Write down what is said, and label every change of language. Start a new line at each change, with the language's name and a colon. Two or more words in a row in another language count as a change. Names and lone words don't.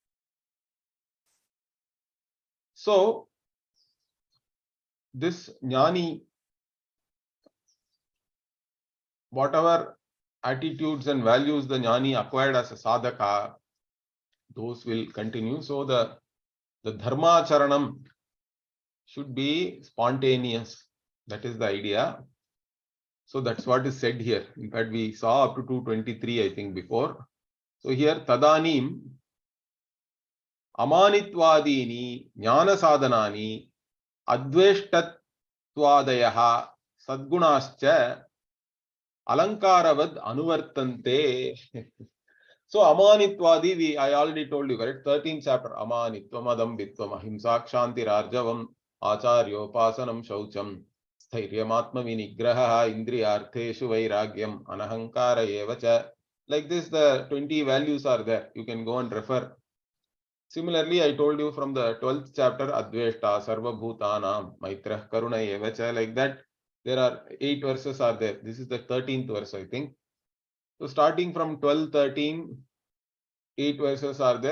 English: So this jnani, whatever attitudes and values the jnani acquired as a sadhaka, those will continue. So the
Sanskrit: dharma charanam
English: should be spontaneous. That is the idea. So that's what is said here. In fact, we saw up to 223, I think, before. So here,
Sanskrit: tadanim amanitvadini jnana sadhanani adveshtattvadayaha sadgunascha alankaravad anuvartante.
English: So Amanitvadi, I already told you, correct? 13th chapter.
Sanskrit: Amanitvam adambitvam ahimsa kshanti rarjavam acharyopasanam shaucham sthairyamatma vinigraha indriyartheshu vairagyam anahankara evacha.
English: Like this, the 20 values are there. You can go and refer. Similarly, I told you from the 12th chapter,
Sanskrit: Adveshta, Sarva Bhutanam, Maitrah, Karuna evacha.
English: Like that, there are 8 verses are there. This is the 13th verse, I think. So starting from 12, 13, 8 verses are there.